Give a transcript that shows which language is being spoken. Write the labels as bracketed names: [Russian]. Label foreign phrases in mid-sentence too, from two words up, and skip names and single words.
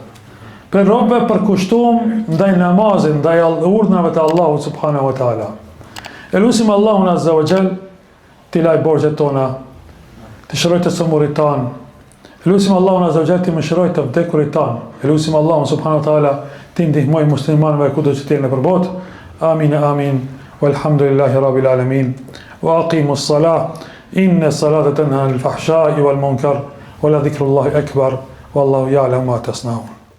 [Albanian] Prej robëve përkushtuar ndaj namazit, ndaj urdhnave të Allahut [Arabic] سبحانه وتعالى. [Albanian] Elusim Allahun [Arabic] عز وجل [Albanian] t'i laj borxhet tona, të shëroj të sëmurit tanë. Elusim Allahun [Arabic] عز وجل [Albanian] t'i mëshiroj të vdekurit tanë. Elusim Allahun [Arabic] سبحانه وتعالى [Albanian] t'i ndihmoj muslimanëve kudo që t'jenë nëpër botë. [Arabic] آمين آمين. والحمد لله رب العالمين. وأقيموا الصلاة. إن الصلاة تنهى عن الفحشاء والمنكر. ولذكر الله أكبر والله يعلم ما تصنعون.